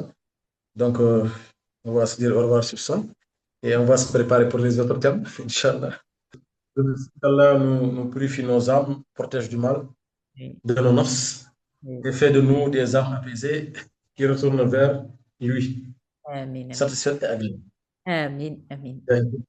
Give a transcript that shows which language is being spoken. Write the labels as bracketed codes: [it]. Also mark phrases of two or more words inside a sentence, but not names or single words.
[fr] Donc, on va se dire au revoir sur ça et on va se préparer pour les autres thèmes, Inch'Allah. Allah nous purifie nos âmes, protège du mal Oui, de nos nafs oui. et fait de nous des âmes apaisées qui retournent vers lui, Amin, amin. satisfaites et agréables. Amin, amin. [en] Thank you.